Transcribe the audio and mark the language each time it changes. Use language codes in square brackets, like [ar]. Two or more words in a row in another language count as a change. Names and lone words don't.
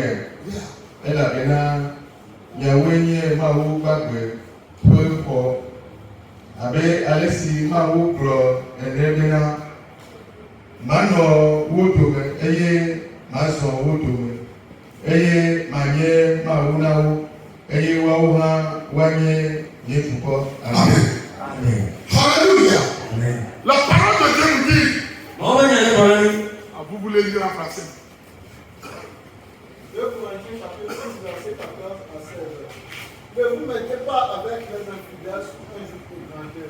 [ee] Elabena miawoe nye Mawu gbagbe ƒe xɔ. Abe ale si Mawu gblɔ ene bena manɔ wo dome eye mazɔ wo dome eye manye Mawu na wo eye woawo hã woanye nye dukɔ. Amen. Alléluia. Amen. [fr] La parole de Dieu nous dit. Vous voulez lire en français? 2 Corinthiens chapitre 6, verset 14 à 16. Ne vous mettez pas avec les infidèles sous un joug de grandeur.